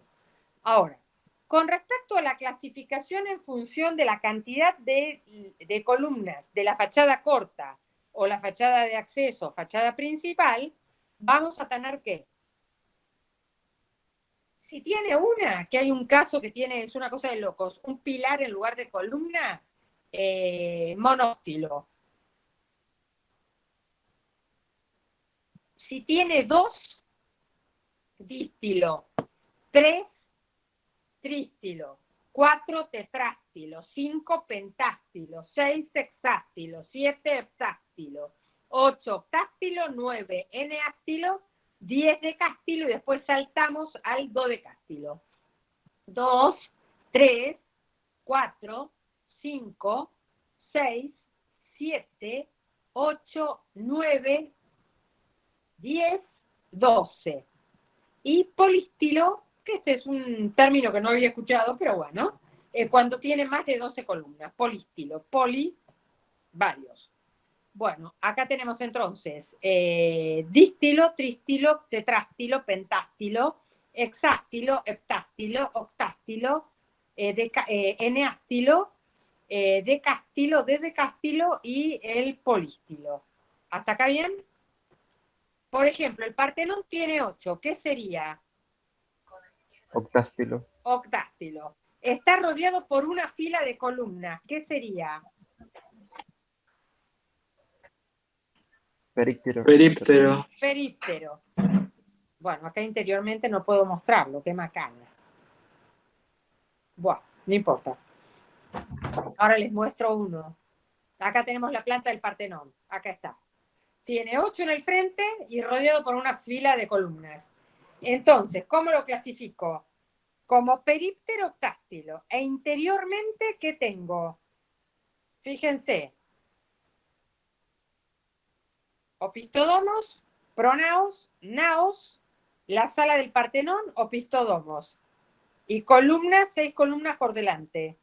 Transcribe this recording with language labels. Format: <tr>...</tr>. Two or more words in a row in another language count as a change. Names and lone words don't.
<es>Ahora, con respecto a la clasificación en función de la cantidad de columnas de la fachada corta o la fachada de acceso, fachada principal, vamos a tener que, si tiene una, que hay un caso que tiene, es una cosa de locos, un pilar en lugar de columna, monóstilo. Si tiene 2, dístilo. 3, trístilo. 4, tetrástilo. 5, pentástilo. 6, sextástilo. 7, heptástilo. 8, octástilo. 9, eneástilo. 10, decástilo, y después saltamos al dodecástilo. 2, 3, 4, 5, 6, 7, 8, 9, 10, 12. Y polístilo, que este es un término que no había escuchado, pero bueno, cuando tiene más de 12 columnas, polístilo, varios. Bueno, acá tenemos entonces dístilo, trístilo, tetrástilo, pentástilo, hexástilo, heptástilo, octástilo, eneástilo, decástilo, dedecástilo y el polístilo. ¿Hasta acá bien? Por ejemplo, el Partenón tiene 8. ¿Qué sería? Octástilo. Octástilo. Está rodeado por una fila de columnas. ¿Qué sería? Períptero. Períptero. Períptero. Bueno, acá interiormente no puedo mostrarlo, qué macana. Bueno, no importa. Ahora les muestro uno. Acá tenemos la planta del Partenón. Acá está. Tiene 8 en el frente y rodeado por una fila de columnas. Entonces, ¿cómo lo clasifico? Como períptero táctilo. E interiormente, ¿qué tengo? Fíjense. Opistodomos, pronaos, naos, la sala del Partenón, opistodomos. Y columnas, 6 columnas por delante.</es>